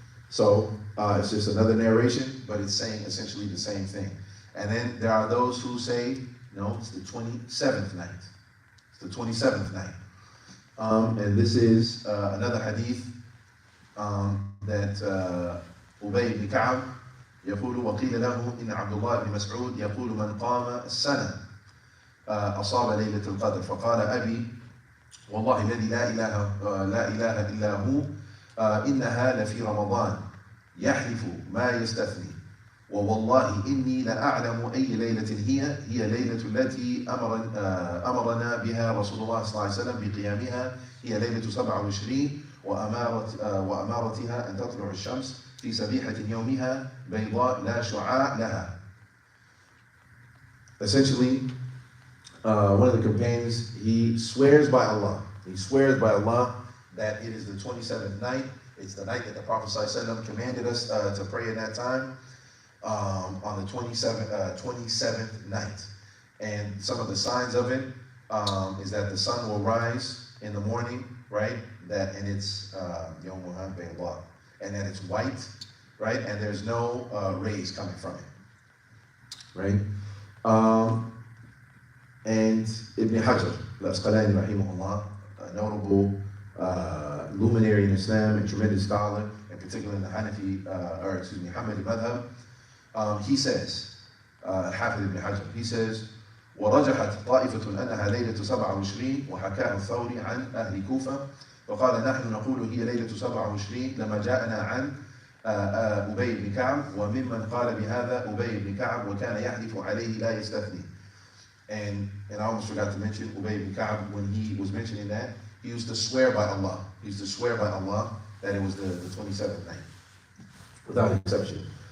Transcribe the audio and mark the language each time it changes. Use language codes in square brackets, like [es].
[en] So it's just another narration, but it's saying essentially the same thing. And then there are those who say, no, it's the 27th night. It's the 27th night. And this is another hadith that Ubay ibn Ka'b [ar] يقول وقيل له إن عبد الله بن مسعود يقول من قام السنة أصاب ليلة القدر فقال أبي والله الذي لا إله إلا هو إنها لفي رمضان يحلف ما يستثني ووالله إني لأعلم أي ليلة هي ليلة التي أمرنا بها رسول الله صلى الله عليه وسلم بقيامها هي ليلة 27 وأمارتها أن تطلع الشمس في سبيحة يومها بيضاء لا شعاع لها. [en] Essentially, one of the companions, he swears by Allah. He swears by Allah that it is the 27th night. It's the night that the Prophet ﷺ commanded us to pray in that time, on the 27th night. And some of the signs of it is that the sun will rise in the morning, right? And it's Yawmuha Bayda, and that it's white, right? And there's no rays coming from it, right? And Ibn Hajar, al-Asqalani rahimahullah, a notable luminary in Islam and tremendous scholar, in particular in the Hanafi, Hanbali madhab, he says, [ar] Hafiz ibn Hajar, he says, ورجحت طائفة أنها ليلة 27 وحكاه الثوري عن أهل كوفة وقال نحن نقول هي ليلة 27 لما جاءنا عن أبي بن كعب وممن قال بهذا أبي بن كعب وكان يحلف عليه لا يستثني. [en] And I almost forgot to mention Ubay ibn Ka'b, when he was mentioning that, he used to swear by Allah. He used to swear by Allah that it was the 27th night, without exception.